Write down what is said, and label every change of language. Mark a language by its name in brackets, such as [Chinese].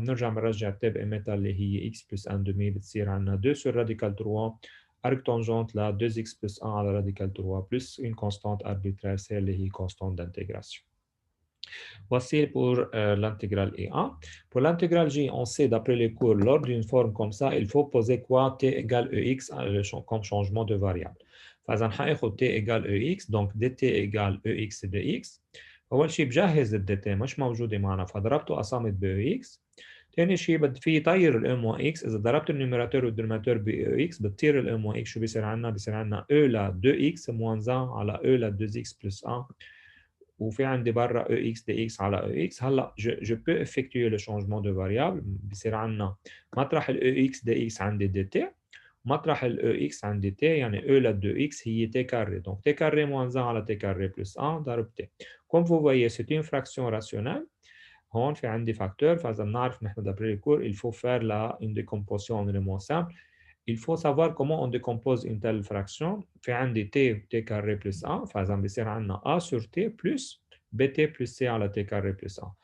[Arabic] نرجع بنرجع تب قيمتها اللي هي [French] x plus 1 demi بتصير عندنا 2 sur radical 3 arc tangente la 2x plus 1 à la radical 3 plus une constante arbitraire, c'est اللي هي constante d'intégration. Voici pour l'intégrale E1. Pour l'intégrale J, on sait d'après les cours, lors d'une forme comme ça, il faut poser quoi? T égale EX comme changement de variable. [Arabic] فإذا حناخد [French] T égale EX, donc dt égale EX dx. [Arabic] أول شيء بجهز الdt مش موجودة معنا فضربته قسمت ب EX. ثاني شيء بدي في طير ال M x، إذا ضربت النيوميراتور والدينوميراتور ب EX بتطير ال M x، شو بيصير عندنا؟ بيصير عندنا E ل 2x moins 1 على E ل 2x plus 1. وفي عندي برا EX dx على EX. [French] هلا je peux effectuer le changement de variable. [Arabic] بصير عندنا مطرح ال EX dx عندي dt، مطرح ال EX عندي t، يعني E ل 2x هي t carré. [French] Donc t carré moins 1 على t carré plus 1 ضرب t. Comme vous voyez, c'est une fraction rationnelle. [Arabic] هون في عندي facteur، فإذا بنعرف نحن [French] d'après les cours, il faut faire une décomposition en éléments simples. Il faut savoir comment on décompose une telle fraction. [Arabic] في عندي t carré plus 1، فإذا بيصير عندنا [French] a sur t plus bt plus c à la t carré plus 1.